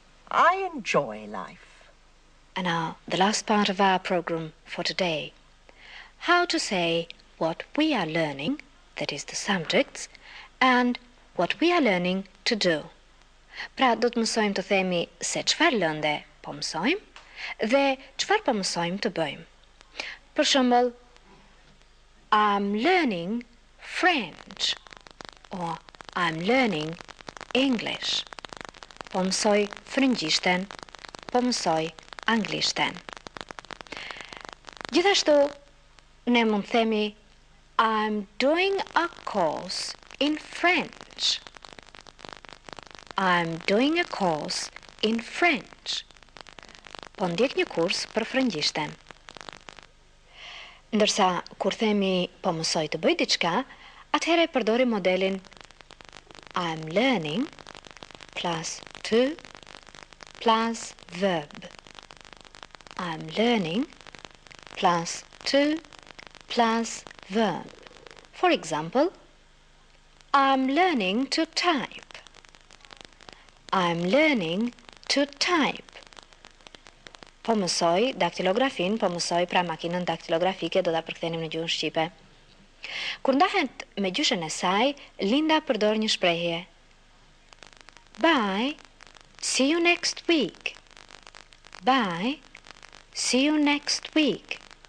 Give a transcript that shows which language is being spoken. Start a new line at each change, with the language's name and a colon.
English: I enjoy life. And now, the last part of our program for today. How to say what we are learning, that is the subjects, and what we are learning to do.
Albanian: Pra, do të mësojmë të themi se çfarë lënde po mësojmë dhe çfarë po mësojmë të bëjmë. Për shembull,
English: I'm learning French or I'm learning English.
Albanian: Po mësoj frëngjishten, po mësoj anglishten. Gjithashtu, ne mund të themi
English: I'm doing a course in French. I'm doing a course in French.
Albanian: Po ndjek një kurs për frëngjishten. Ndërsa, kur themi po mësoj të bëj diçka, atëherë përdorim modelin
English: I'm learning plus to plus verb. I'm learning plus to plus verb. For example, I'm learning to type. I'm learning to type.
Albanian: Po mësoj daktilografin, po mësoj pra makinën daktilografike, do ta përkthenim në gjuhën shqipe. Kur ndahet me gjyshen e saj, Linda përdor një shprehje.
English: Bye, see you next week. Bye, see you next week.